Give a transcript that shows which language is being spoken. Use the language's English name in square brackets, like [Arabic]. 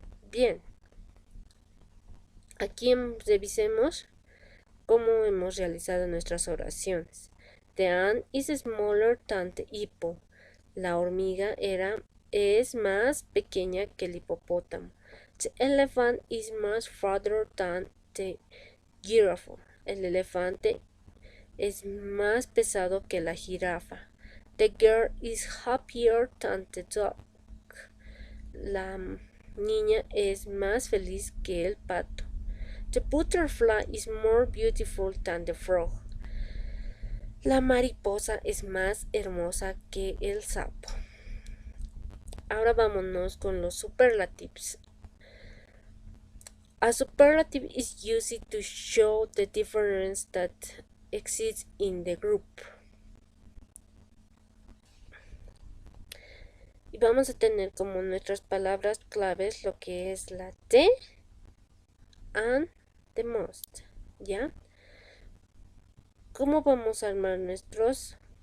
[Spanish] Bien, aquí revisemos cómo hemos realizado nuestras oraciones. [English] The ant is smaller than the hippo. [Spanish] La hormiga es más pequeña que el hipopótamo. [English] The elephant is much farther than the giraffe. [Spanish] El elefante es más pesado que la jirafa. [English] The girl is happier than the dog. [Spanish] La niña es más feliz que el pato. [English] The butterfly is more beautiful than the frog. [Spanish] La mariposa es más hermosa que el sapo. Ahora vámonos con los superlatives. [English] A superlative is used to show the difference that exists in the group. [Spanish] Y vamos a tener como nuestras palabras claves lo que es la [English] the and the most, [Spanish] ¿ya? ¿Cómo vamos a armar nuestros?